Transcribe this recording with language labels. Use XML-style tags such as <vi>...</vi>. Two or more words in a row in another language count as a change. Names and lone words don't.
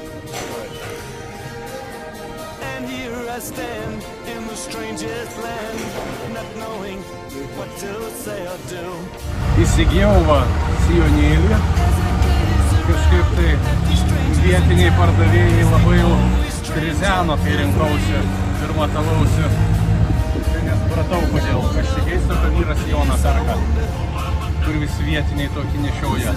<en>And here I stand in the strangest land, not knowing what to say or do.</en> <lt>Įsigijau va sijonėlį. Kažkaip tai vietiniai pardavėjai labai jau krizeno, kai rinkausi ir matavausi. Tai nesupratau kodėl. Aš tik keista, kad vyras sijoną perka, kur visi vietiniai tokį nešioja.</lt>